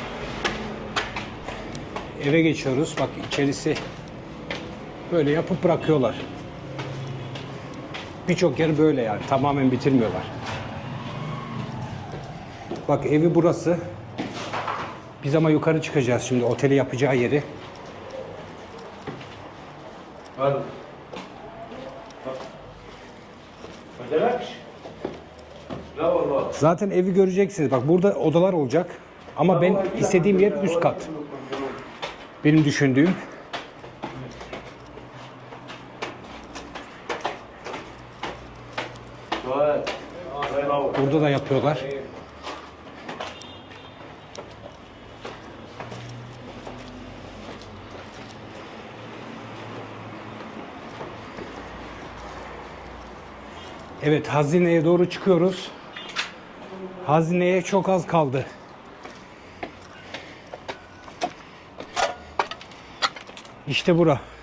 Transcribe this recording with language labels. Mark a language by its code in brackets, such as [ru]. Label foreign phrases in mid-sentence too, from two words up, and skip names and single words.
[tr] Eve geçiyoruz. Bak içerisi böyle yapıp bırakıyorlar. Birçok yer böyle yani. Tamamen bitirmiyorlar. Bak evi burası. Biz ama yukarı çıkacağız şimdi oteli yapacağı yeri. [ar] هذا. ما جالكش؟ لا والله. [tr] Zaten evi göreceksiniz. Bak burada odalar olacak. Ama ben istediğim yer üst kat. Benim düşündüğüm. [ar] سؤال. الله ينور. [tr] Burada da yapıyorlar. Evet, hazineye doğru çıkıyoruz. Hazineye çok az kaldı. İşte bura.